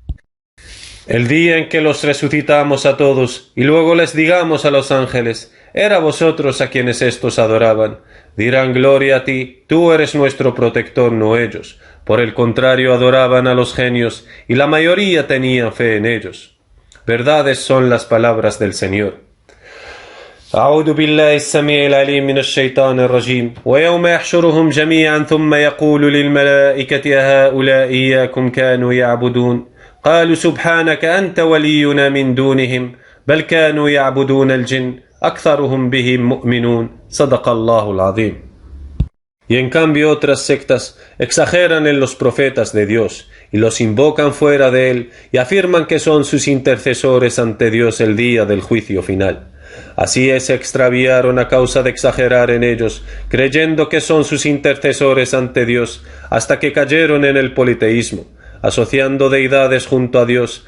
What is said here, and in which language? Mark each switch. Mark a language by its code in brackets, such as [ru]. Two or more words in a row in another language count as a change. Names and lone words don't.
[es] El día en que los resucitamos a todos, y luego les digamos a los ángeles, era vosotros a quienes éstos adoraban. Dirán, gloria a ti, tú eres nuestro protector, no ellos. Por el contrario, adoraban a los genios, y la mayoría tenía fe en ellos. Verdades son las palabras del Señor. [ar] أعوذ بالله السميع العليم من الشيطان الرجيم ويوم يحشرهم جميعا ثم يقول للملائكة هؤلاء إياكم كانوا يعبدون قالوا سبحانك أنت ولينا من دونهم بل كانوا يعبدون الجن أكثرهم بهم مؤمنون صدق الله العظيم. [es] Y en cambio otras sectas exageran en los profetas de Dios y los invocan fuera de él y afirman que son sus intercesores ante Dios el día del juicio final. Así se extraviaron a causa de exagerar en ellos, creyendo que son sus intercesores ante Dios, hasta que cayeron en el politeísmo, asociando deidades junto a Dios.